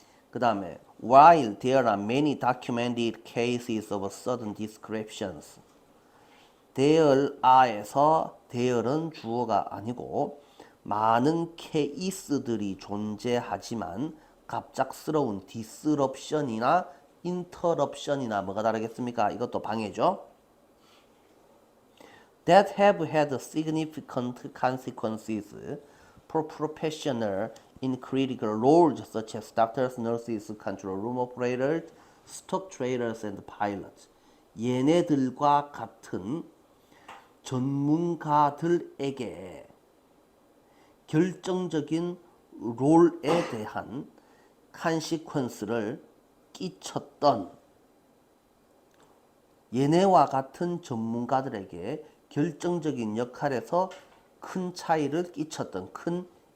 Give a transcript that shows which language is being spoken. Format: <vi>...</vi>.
<ko>그 다음에</ko> <en>while there are many documented cases of sudden descriptions.</en> <ko>there are에서 there는 주어가 아니고 많은 케이스들이 존재하지만 갑작스러운 disruption이나 interruption이나 뭐가 다르겠습니까? 이것도 방해죠.</ko> <en>that have had significant consequences for professionals in critical roles such as doctors, nurses, control room operators, stock traders, and pilots.</en> <ko>얘네들과 같은 전문가들에게 결정적인 롤에 대한 컨시퀀스를 끼쳤던, 얘네와 같은 전문가들에게 결정적인 역할에서 큰 차이를 끼쳤던, 큰</ko>